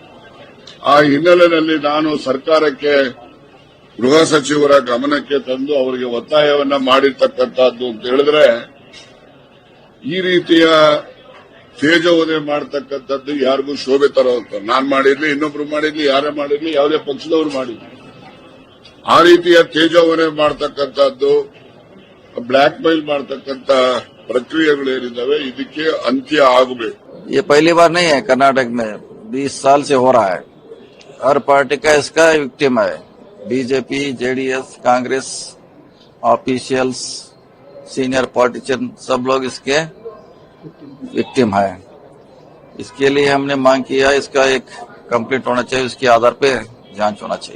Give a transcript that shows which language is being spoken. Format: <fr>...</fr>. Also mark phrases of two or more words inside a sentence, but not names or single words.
<kn>ಆ ಹಿನ್ನೆಲೆಯಲ್ಲಿ ನಾನು ಸರ್ಕಾರಕ್ಕೆ ಗೃಹ ಸಚಿವರ ಗಮನಕ್ಕೆ ತಂದು ಅವರಿಗೆ ಒತ್ತಾಯವನ್ನ ಮಾಡಿರ್ತಕ್ಕಂಥದ್ದು ಅಂತ ಹೇಳಿದ್ರೆ, ಈ ರೀತಿಯ ತೇಜೋವಧೆ ಮಾಡತಕ್ಕಂಥದ್ದು ಯಾರಿಗೂ ಶೋಭೆ ತರೋಂತ ನಾನ್ ಮಾಡಿರ್ಲಿ, ಇನ್ನೊಬ್ರು ಮಾಡಿರ್ಲಿ, ಯಾರೇ ಮಾಡಿರ್ಲಿ, ಯಾವುದೇ ಪಕ್ಷದವರು ಮಾಡಿರ್ಲಿ, ಆ ರೀತಿಯ ತೇಜೋವಧೆ ಮಾಡತಕ್ಕಂಥದ್ದು,</kn> <en>black mail</en> <kn>ಮಾಡತಕ್ಕಂಥ ಪ್ರಕ್ರಿಯೆಗಳೇನಿದ್ದಾವೆ ಇದಕ್ಕೆ ಅಂತ್ಯ ಆಗಬೇಕು.</kn> <hi>ये पहली बार नहीं है कर्नाटक में, 20 साल से हो रहा है. हर पार्टी का इसका विक्टिम है. बीजेपी, जेडीएस, कांग्रेस, ऑफिशियल्स,</hi> <en>senior politician</en> <hi>सब लोग इसके विक्टिम है. इसके लिए हमने मांग किया, इसका एक कंप्लीट होना चाहिए, उसके आधार पे जांच होना चाहिए.</hi>